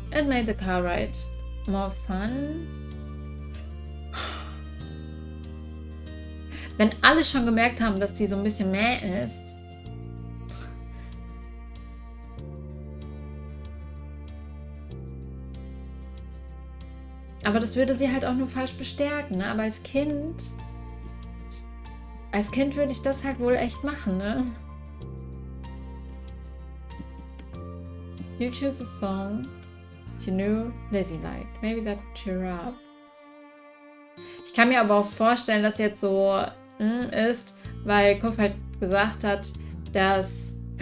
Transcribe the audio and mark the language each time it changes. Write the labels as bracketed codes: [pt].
[en] It made the car ride more fun. [de] Wenn alle schon gemerkt haben, dass die so ein bisschen mäh ist. Aber das würde sie halt auch nur falsch bestärken, ne? Aber als Kind würde ich das halt wohl echt machen, ne? [en] You choose a song you knew Lizzie liked. Maybe that would cheer her up. [de] Ich kann mir aber auch vorstellen, dass jetzt so ist, weil Kof halt gesagt hat, dass...